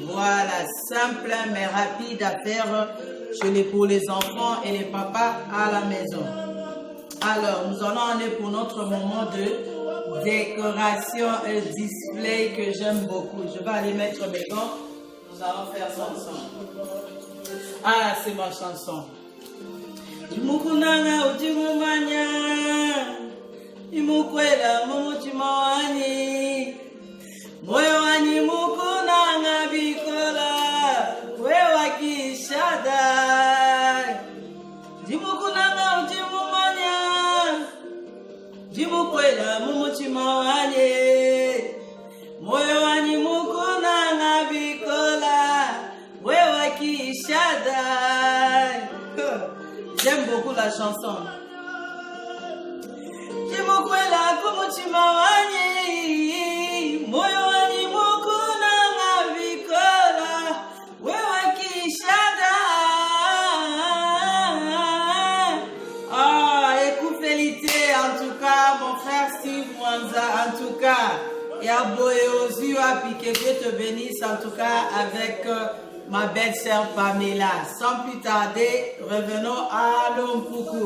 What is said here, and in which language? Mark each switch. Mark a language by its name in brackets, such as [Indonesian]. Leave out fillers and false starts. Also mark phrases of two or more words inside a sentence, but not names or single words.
[French] Voilà, simple mais rapide à faire pour les enfants et les papas à la maison. Alors, nous allons aller pour notre moment de décoration et display que j'aime beaucoup. Je vais aller mettre mes gants. Nous allons faire ça ensemble. Ah, c'est ma chanson. [Bemba] Imukunanga utimumanya, imukwela mumutimawani, moyo wani mukunanga bikola, wewa kishada. Imukunanga utimumanya, imukwela mumutimawani, moyo wani mukunanga bikola, wewa kishada. [French] J'aime beaucoup la chanson. [Bemba] Jimukwela kumuchimawani, moyo wani mukuna ngabikola, wewa kishada. [French] Ah, écoutez, en tout cas, mon frère Steve Mwanza, en tout cas, et à Boyozu, à Piqué, Dieu te bénisse, en tout cas, avec ma belle-sœur Pamela. Sans plus tarder, revenons à Lompuku.